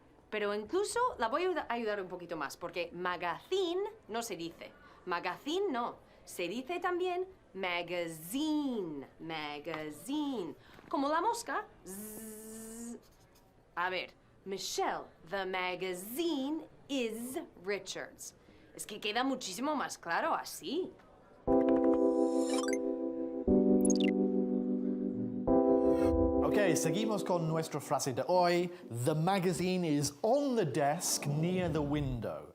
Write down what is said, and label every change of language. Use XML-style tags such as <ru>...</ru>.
<es>Pero incluso la voy a ayudar un poquito más, porque magazine no se dice. Magazine no. Se dice también magazine. Magazine. Como la mosca. Zzz. A ver.</es> <en>Michelle, the magazine is Richard's.</en> <es>Es que queda muchísimo más claro así. Ok, seguimos con nuestra frase de hoy.</es> <en>The magazine is on the desk near the window.</en>